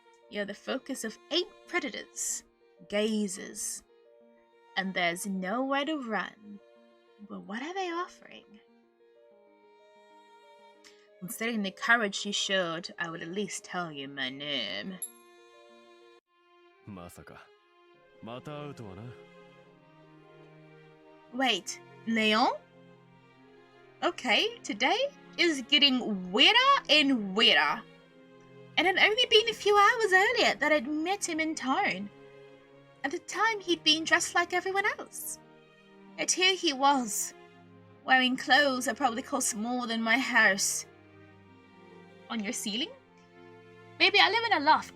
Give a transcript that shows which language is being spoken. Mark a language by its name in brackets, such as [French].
[English] You're the focus of 8 predators, gazers, and there's nowhere to run. But what are they offering? Considering the courage you showed, I would at least tell you my name. [Japanese] まさかまた会うとはな。 [English] Wait, Leon? Okay, today is getting weirder and weirder. And it had only been a few hours earlier that I'd met him in town. At the time, he'd been dressed like everyone else. Yet here he was, wearing clothes that probably cost more than my house. On your ceiling? Baby, I live in a loft.